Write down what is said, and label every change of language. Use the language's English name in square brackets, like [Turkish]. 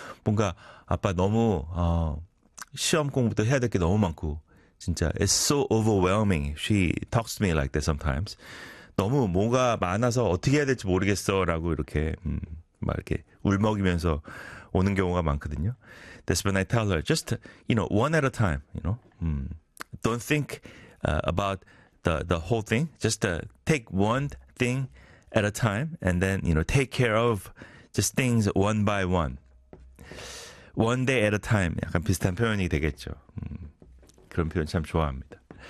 [Korean] 뭔가 아빠 너무 시험 공부도 해야 될 게 너무 많고 진짜 [English] it's so overwhelming. She talks to me like that sometimes. [Korean] 너무 뭐가 많아서 어떻게 해야 될지 모르겠어라고 이렇게 막 이렇게 울먹이면서 오는 경우가 많거든요. [English] That's when I tell her just you know one at a time, you know. Don't think about the whole thing. Just take one thing at a time and then, you know, take care of just things one by one. One day at a time. [Korean] 약간 비슷한 표현이 되겠죠. 그런 표현 참 좋아합니다.